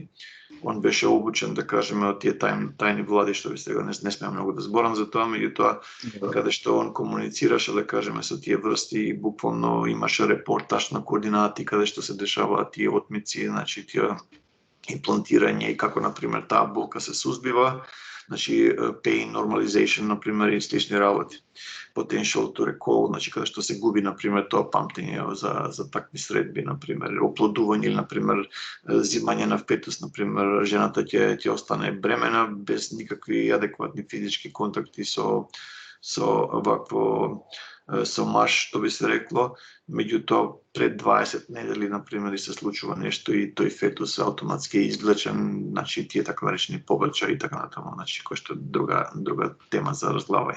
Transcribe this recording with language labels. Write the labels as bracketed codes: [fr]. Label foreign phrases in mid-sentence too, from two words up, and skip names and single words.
[mk] Он беше обучен, да кажеме, од тие тајни влади, што ви сега не смеам многу да зборам за тоа, меѓутоа каде што он комуницираше, да кажеме, со тие врсти и буквално имаше репортаж на координати каде што се дешаваат тие отмици, значи тие имплантирање и како, например, таа болка се сузбива, значи [en] pain normalization, [mk] например, и слични работи. [en] Potential to recall, [mk] значи каде што се губи, например, тоа памтење за такви средби, например, оплодување или, например, зимање на фетус, например, жената ќе остане бремена без никакви адекватни физички контакти со маж, што би се рекло, меѓутоа пред 20 недели, например, и се случува нешто и тој фетус автоматски е извлечен, значи тие така наречени побрчаи и така натаму, значи кој што друга тема за разглавање.